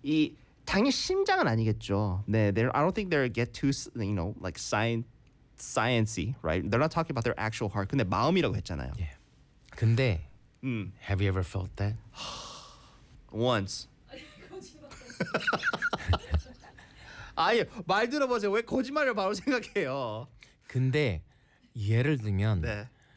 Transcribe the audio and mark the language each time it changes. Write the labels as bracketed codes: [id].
[ko] 이 당연히 심장은 아니겠죠. [en] 네, they're, I don't think they get too, you know, like science-y, right? They're not talking about their actual heart. [ko] 근데 마음이라고 했잖아요. [en] Yeah. [ko] 근데 [en] have you ever felt that? Once. [ko] 아니, 말 들어보세요. 왜 거짓말을 바로 생각해요? 근데 예를 들면 네.